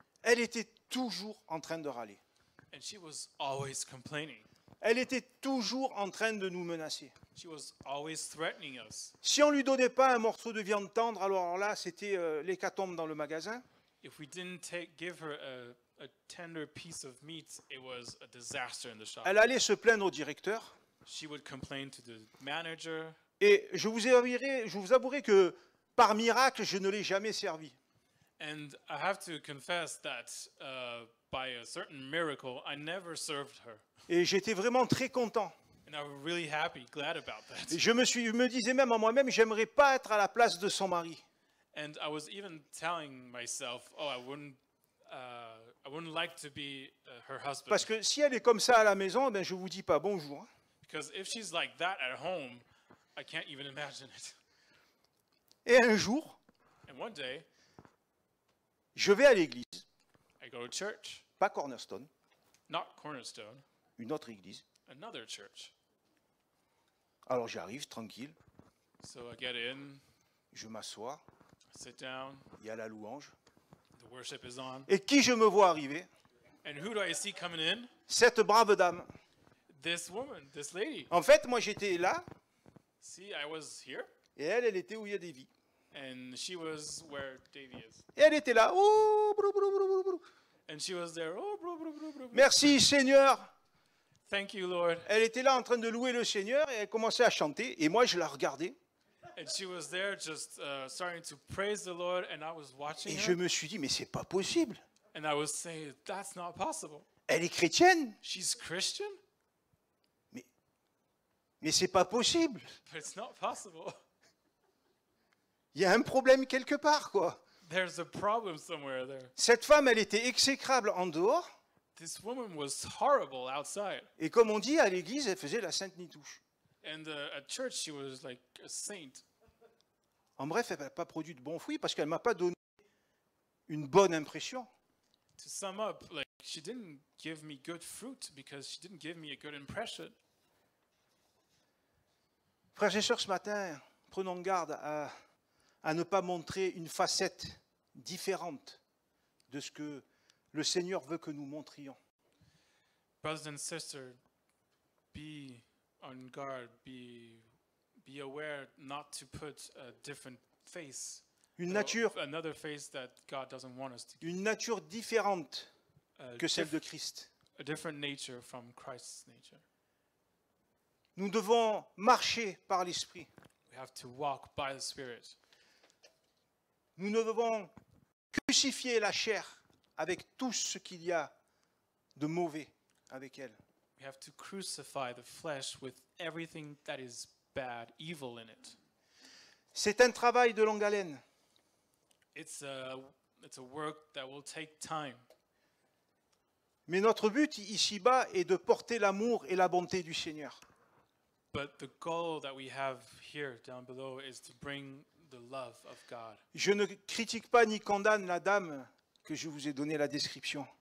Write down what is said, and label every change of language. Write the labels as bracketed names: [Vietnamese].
[French] Elle était toujours en train de râler. [English] and she was always complaining. [French] Elle était toujours en train de nous menacer. [English] She was always threatening us. [French] Si on lui donnait pas un morceau de viande tendre, alors là, c'était l'hécatombe dans le magasin. [English] If we didn't give her a tender piece of meat, it was a disaster in the shop. [French] Elle allait se plaindre au directeur. [English] She would complain to the manager, [French] Et je vous avouerai que par miracle, je ne l'ai jamais servi. [English] and I have to confess that by a certain miracle, I never served her. [French] Et j'étais vraiment très content. [English] And I was really happy, glad about that. [French] Et je me disais même à moi-même, j'aimerais pas être à la place de son mari. [English] And I was even telling myself, oh, I wouldn't like to be her husband. [French] Parce que si elle est comme ça à la maison, ben je vous dis pas bonjour. [English] Because if she's like that at home, I can't even imagine it. [French] Et un jour, [English] And one day, [French] je vais à l'église, [English] I go to church, [French] pas Cornerstone, [English] not Cornerstone, [French] une autre église. [English] another church. [French] Alors j'arrive tranquille, [English] So I get in, [French] je m'assois, [English] I sit down, [French] il y a la louange. [English] the worship is on. [French] Et qui je me vois arriver? [English] And who do I see coming in? [French] Cette brave dame. [English] This woman, this lady. [French] En fait, moi j'étais là, [English] See, I was here, [French] et elle était où il y a des vies. [English] and she was where Davy is. [French] Et elle était là. Oh, brou, brou, brou, brou, brou. [English] And she was there. Oh, bro, bro, bro, bro. [French] Merci Seigneur. [English] Thank you, Lord. [French] Elle était là en train de louer le Seigneur et elle commençait à chanter. Et moi je la regardais. [English] And she was there just starting to praise the Lord, and I was watching [French] Et je [English] her, [French] me suis dit, mais c'est pas possible. [English] and I was saying, that's not possible. [French] Elle est chrétienne, [English] She's Christian, [French] mais c'est pas possible. [English] but it's not possible. [French] Il y a un problème quelque part, quoi. [English] There's a problem somewhere there. [French] Cette femme, elle était exécrable en dehors. [English] This woman was horrible outside. [French] Et comme on dit, à l'église, elle faisait la sainte nitouche. [English] And at church, she was like a saint. [French] En bref, elle n'a pas produit de bons fruits parce qu'elle ne m'a pas donné une bonne impression. [English] To sum up, like, she didn't give me good fruit because she didn't give me a good impression. [French] Frères et sœurs, ce matin, prenons garde à ne pas montrer une facette différente de ce que le Seigneur veut que nous montrions. [English] Brothers and sisters, be on guard, be aware not to put a different face, [French] Une nature, [English] another face that God doesn't want us to give, [French] une nature différente [English] a, [French] que celle de [English] diff- [French] Christ. [English] a different nature from Christ's nature. [French] Nous devons marcher par l'Esprit. [English] We have to walk by the Spirit. [French] Nous ne devons crucifier la chair avec tout ce qu'il y a de mauvais avec elle. [English] We have to crucify the flesh with everything that is bad, evil in it. [French] C'est un travail de longue haleine. [English] It's a work that will take time. [French] Mais notre but ici-bas est de porter l'amour et la bonté du Seigneur. [English] But the goal that we have here down below is to bring the love of God. [French] Je ne critique pas ni condamne la dame que je vous ai donné la description.